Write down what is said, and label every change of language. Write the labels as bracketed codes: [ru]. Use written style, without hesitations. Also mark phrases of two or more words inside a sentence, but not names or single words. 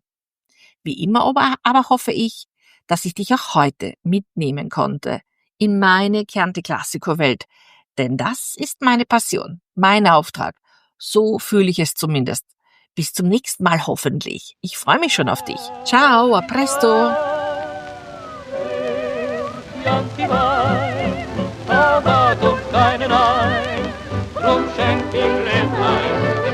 [de] Wie immer aber hoffe ich, dass ich dich auch heute mitnehmen konnte in meine Chianti Classico Welt, denn das ist meine Passion, mein Auftrag. So fühle ich es zumindest. Bis zum nächsten Mal hoffentlich. Ich freue mich schon auf dich. [it] Ciao, a presto. [de] Aber doch keinen ein, drum schenk ihm Gläslein